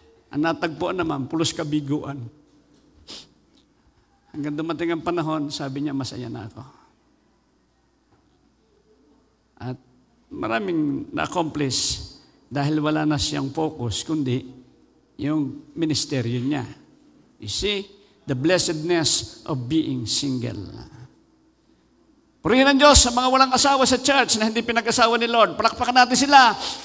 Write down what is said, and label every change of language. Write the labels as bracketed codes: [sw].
[tl] Ang natagpuan naman, pulos kabiguan. Hanggang dumating ang panahon, sabi niya, masaya na ako. At maraming na-accomplish dahil wala na siyang focus, kundi yung ministeryo niya. [en] You see, the blessedness of being single. [tl] Purihin ang Diyos sa mga walang asawa sa church na hindi pinag-asawa ni Lord. Palakpakan natin sila.